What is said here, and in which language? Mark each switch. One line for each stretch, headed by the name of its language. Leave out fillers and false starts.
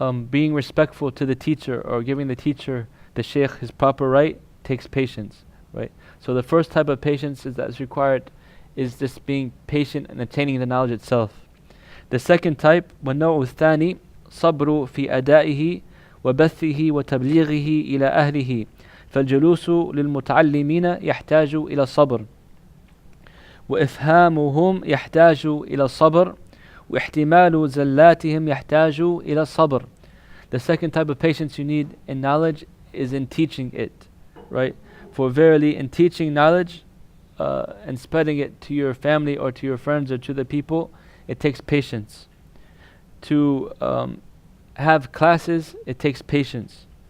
English: Being respectful to the teacher, or giving the teacher, the sheikh, his proper right, takes patience, right? So the first type of patience that's required is just being patient and attaining the knowledge itself. The second type,
Arabic: والنوع الثاني صبر في أدائه وبثه وتبليغه إلى أهله فالجلوس للمتعلمين يحتاج إلى الصبر وإفهامهم يحتاج إلى الصبر واحتمال زلاتهم يحتاج إلى الصبر.
English: The second type of patience you need in knowledge is in teaching it, right? For verily in teaching knowledge and spreading it to your family or to your friends or to the people, it takes patience. To have classes, it takes patience.